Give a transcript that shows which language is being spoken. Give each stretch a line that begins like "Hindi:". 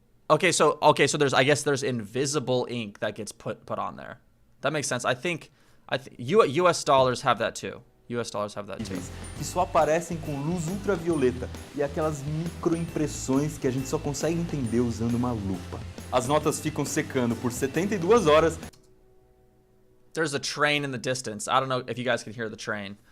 English: Okay, so I guess there's invisible ink that gets put on there. That makes sense. I think US dollars have that too. US dollars have that too.
Portuguese: Que só aparecem com luz ultravioleta e aquelas microimpressões que a gente só consegue entender usando uma lupa. As notas ficam secando por 72 horas.
English: There's a train in the distance. I don't know if you guys can hear the train.